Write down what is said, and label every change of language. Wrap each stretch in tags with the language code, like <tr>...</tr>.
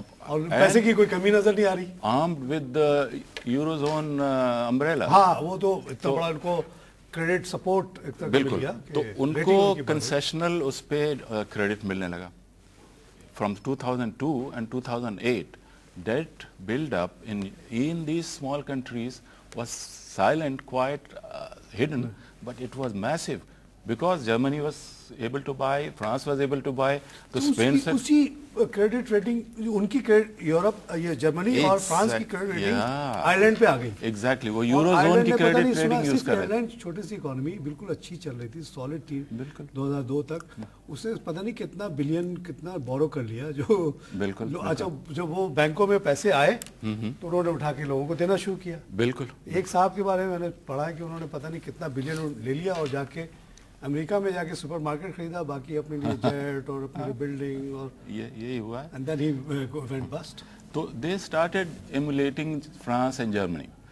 <ur>اور پیسے کی کوئی کمی نظر نہیں آ رہی.</ur> <en>Armed with euro zone umbrella.</en> <ur>ہاں وہ تو اتنا بڑا ان کو کریڈٹ سپورٹ بالکل, تو ان کو کنسیشنل اس پہ کریڈٹ ملنے لگا.</ur> <en>from 2002 and 2008 debt build up in these small countries was silent, quite hidden, but it was massive because Germany was able to buy, France was able to buy, the Spain said</en> <ur>اسی credit rating ان کی Europe, یہ جرمنی اور France کی credit rating Ireland پہ آ گئی. Exactly, وہ euro zone کی credit rating use کر رہے تھے. آئرلینڈ چھوٹی سی اکانومی بالکل اچھی چل رہی تھی, سالڈ تھی 2002 تک. اس نے پتہ نہیں کتنا بلین کتنا بورو کر لیا جو بالکل. اچھا جب وہ بینکوں میں پیسے آئے تو انہوں نے اٹھا کے لوگوں کو دینا شروع کیا. بالکل. ایک صاحب کے بارے میں نے پڑھا ہے کہ انہوں نے پتہ نہیں کتنا بلین لے لیا اور جا کے امریکہ میں جا کے سپر مارکیٹ خریدا, باقی اپنے لیے جیٹ اور اپنے بلڈنگ, اور یہی ہوا ہے.</ur> <en>and then he went bust. تو they started emulating France and Germany.</en>